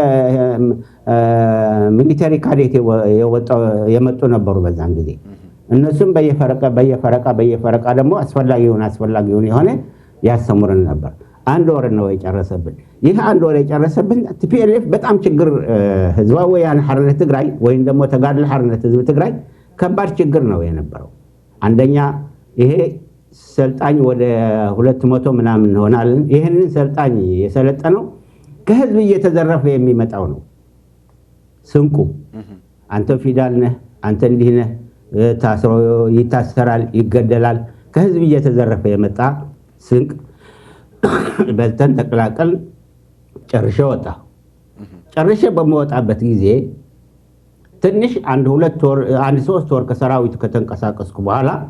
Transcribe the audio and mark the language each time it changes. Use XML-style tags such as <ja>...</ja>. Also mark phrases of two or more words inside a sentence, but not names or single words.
<am>ከሚሊተሪ ካዴት የመጡ ነበሩ በዛን ጊዜ እነሱም በየፈረቃ ደግሞ አስፈላጊውን የሆነ ያስተምሩን ነበር አንድ ወር ነው የጨረሰብን ይህ አንድ ወር የጨረሰብን ቲፒኤልኤፍ በጣም ችግር ህዝባዊ ወያነ ሓርነት ትግራይ ወይም ደግሞ ተጋድሎ ሓርነት ህዝብ ትግራይ ከባድ ችግር ነው የነበረው አንደኛ ይሄ ሰልጣኝ ወደ 200 ምናምን ሆናል ይሄንን ሰልጣኝ የሰለጠነው ከህዝብ እየተዘረፈ የሚመጣው ነው ስንቁ አንተ ፊዳል ነህ አንተ እንዲህ ነህ ታስሮ ይታሰራል ይገደላል ከህዝብ እየተዘረፈ የመጣ ስንቅ በልተን ተቀላቀል ጨርሼ ወጣ ጨርሼ በመወጣበት ጊዜ ትንሽ አንድ 3 ወር ከሰራዊቱ ከተንቀሳቀስኩ በኋላ</am>